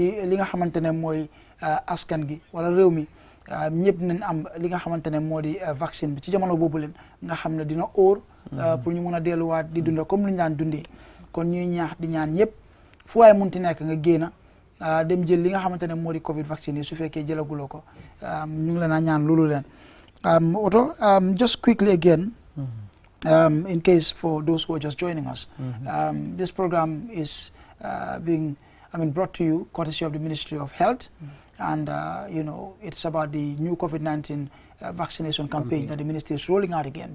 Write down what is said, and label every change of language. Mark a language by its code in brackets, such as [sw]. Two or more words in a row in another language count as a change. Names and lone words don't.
[wo] li nga xamante ne mooy askan gi wala réew mi ñëpp nañ am li nga xamante ne moo di vaccine bi ci jamono boobu leen nga xam ne dina óor pour ñu mun a delluwaat di dunda comme lu ñu daan dundee kon ñuy ñaax di ñaan ñëpp fu waaye munti nekk nga génn dem jël li nga xamante ne moo di Covid vaccine yi su fekkee jëlaguloo ko ñu ngi leen a ñaan loolu leen Otto [en] just quickly again in case for those who are just joining us, this program is being brought to you courtesy of the Ministry of Health, and it's about the new COVID-19 vaccination campaign that the ministry is rolling out again.